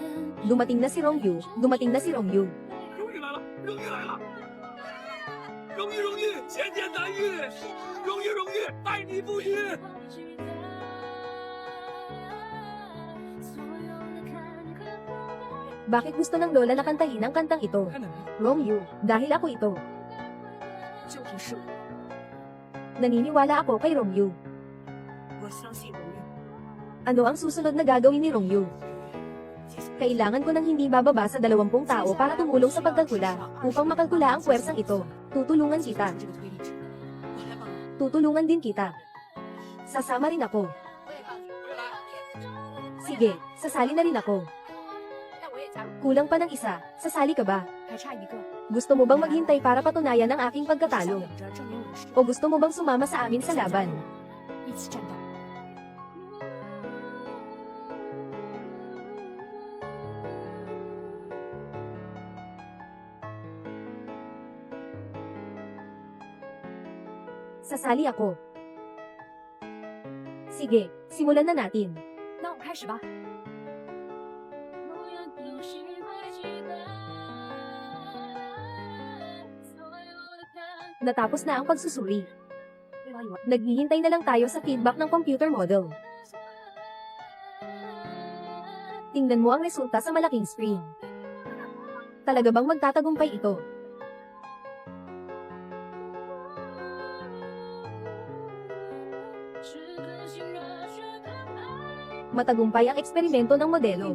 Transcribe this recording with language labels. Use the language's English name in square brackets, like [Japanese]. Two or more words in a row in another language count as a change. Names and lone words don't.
[Filipino] Dumating na si Rong Yu. [Chinese] 荣誉来了，荣誉来了！荣誉，前天难遇，荣誉，爱你不渝。 [Filipino] Bakit gusto ng lola na kantahin ang kantang ito? [Chinese] 看到没？ [Filipino] Romeo, dahil ako ito. [Chinese] 就凭是我， [Filipino] Naniniwala ako kay Romeo. [Chinese] 我相信荣誉。 [Filipino] Ano ang susunod na gagawin ni Romeo? Kailangan ko ng hindi bababa sa 20 tao para tumulong sa pagkalkula. Upang makalkula ang puwersang ito, tutulungan kita. [Chinese] 这个推理，我来帮你。 [Filipino] Tutulungan din kita. Sasama rin ako. Sige, sasali na rin ako. [Chinese] 那我也加入， [Filipino] Kulang pa ng isa, sasali ka ba? [Chinese] 还差一个。 [Filipino] Gusto mo bang maghintay para patunayan ang aking [Chinese] 想 [Filipino] pagkatalo? [Chinese] 等着证明我的实力， [Filipino] O gusto mo bang sumama sa amin sa laban? [Chinese] 一起战斗。 [Filipino] Sasali ako. Sige, simulan na natin. [Chinese] 那我们开始吧。 [Filipino] Natapos na ang pagsusuri. [Chinese] 对方以为 [Filipino] Naghihintay na lang tayo sa feedback ng [English] computer model. [Filipino] Tingnan mo ang resulta sa malaking screen. Talaga bang magtatagumpay ito? Matagumpay ang eksperimento ng modelo.